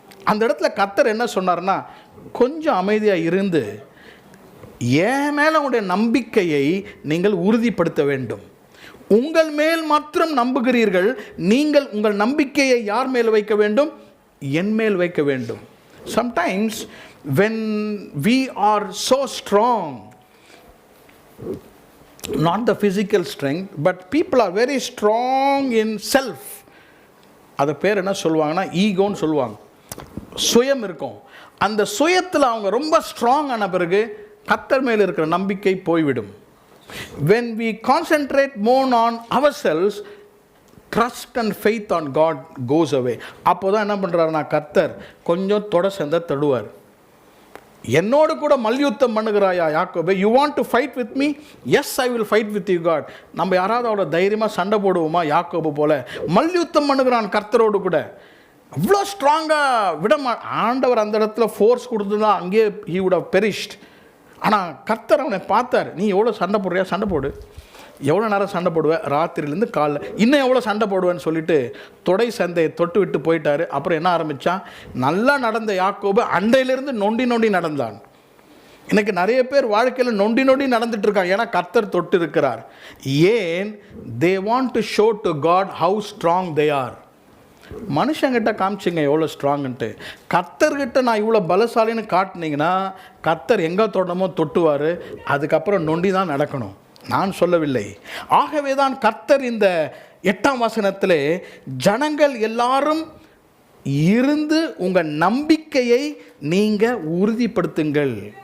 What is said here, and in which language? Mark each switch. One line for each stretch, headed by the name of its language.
Tamil: அந்த இடத்துல கர்த்தர் என்ன சொன்னார்னா, கொஞ்சம் அமைதியாக இருந்து என் மேலே உங்களுடைய நம்பிக்கையை நீங்கள் உறுதிப்படுத்த வேண்டும். உங்கள் மேல் மாத்திரம் நம்புகிறீர்கள், நீங்கள் உங்கள் நம்பிக்கையை யார் மேல் வைக்க வேண்டும்? என் மேல் வைக்க வேண்டும்.
English: Sometimes when we are so strong, not the physical strength, but people are very strong in self.
Tamil: அது பேர் என்ன சொல்லுவாங்கன்னா ஈகோன்னு சொல்லுவாங்க. சுயம் இருக்கும். அந்த சுயத்தில் அவங்க ரொம்ப ஸ்ட்ராங் ஆன பிறகு கர்த்தர் மேல் இருக்கிற நம்பிக்கை போய்விடும்.
English: When we concentrate more on ourselves, trust and faith on God goes away.
Tamil: அப்போ தான் என்ன பண்ணுறாருன்னா கர்த்தர் கொஞ்சம் தொட சேர்ந்த தடுவார். என்னோடு கூட மல்யுத்தம் பண்ணுகிறாயா யாக்கோபே?
English: You want to fight with me? Yes, I will fight with you God.
Tamil: நம்ம யாராவது அவளை தைரியமாக சண்டை போடுவோமா? யாக்கோபு போல மல்யுத்தம் பண்ணுகிறான் கர்த்தரோடு கூட. அவ்வளோ ஸ்ட்ராங்காக ஆண்டவர் அந்த இடத்துல ஃபோர்ஸ் கொடுத்துதான் அங்கேயே
English: he would have perished.
Tamil: ஆனால் கர்த்தர் அவனை பார்த்தார். நீ எவ்வளோ சண்டை போடுறியா? சண்டை போடு. எவ்வளோ நேரம் சண்டை போடுவேன்? ராத்திரிலேருந்து காலைல. இன்னும் எவ்வளோ சண்டை போடுவேன்னு சொல்லிட்டு தொடை சந்தையை தொட்டு விட்டு போயிட்டார். அப்புறம் என்ன ஆரம்பித்தான்? நல்லா நடந்த யாக்கோபு அண்டையிலிருந்து நொண்டி நொண்டி நடந்தான். எனக்கு நிறைய பேர் வாழ்க்கையில் நொண்டி நொண்டி நடந்துட்டு இருக்காங்க. ஏன்னா கர்த்தர் தொட்டு இருக்கிறார். ஏன்?
English: they want to show to God how strong they are.
Tamil: மனுஷங்கிட்ட காமிச்சிங்க எவ்வளோ ஸ்ட்ராங்குன்ட்டு. கர்த்தர்கிட்ட நான் இவ்வளோ பலசாலின்னு காட்டினீங்கன்னா கர்த்தர் எங்கே தொடணுமோ தொட்டுவார். அதுக்கப்புறம் நொண்டி தான் நடக்கணும். நான் சொல்லவில்லை. ஆகவே தான் கர்த்தர் இந்த 8ஆம் வசனத்திலே ஜனங்கள் எல்லாரும் இருந்து உங்கள் நம்பிக்கையை நீங்கள் உறுதிப்படுத்துங்கள்.